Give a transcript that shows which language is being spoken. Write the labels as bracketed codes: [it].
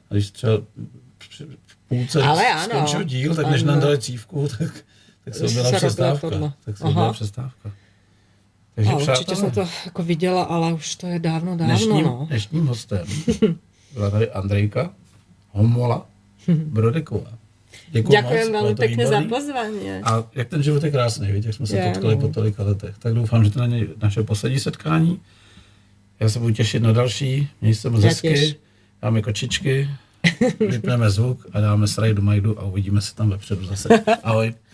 [cs] A když třeba v půlce skončil díl, tak než nám dali cívku, tak se objela přestávka. Takže určitě jsem to jako viděla, ale už to je dávno. Dnešním hostem byla tady Andrejka Homola Brodeková. [sk] Ďakujem veľmi pekne za pozvanie. [cs] A jak ten život je krásný, víte, jak jsme se potkali po tolika letech. Tak doufám, že to není naše poslední setkání. Já se budu těšit na další. Měj se moc hezky. Dáme kočičky vypneme zvuk a dáme srajdu majdu a uvidíme se tam vepředu zase. Ahoj.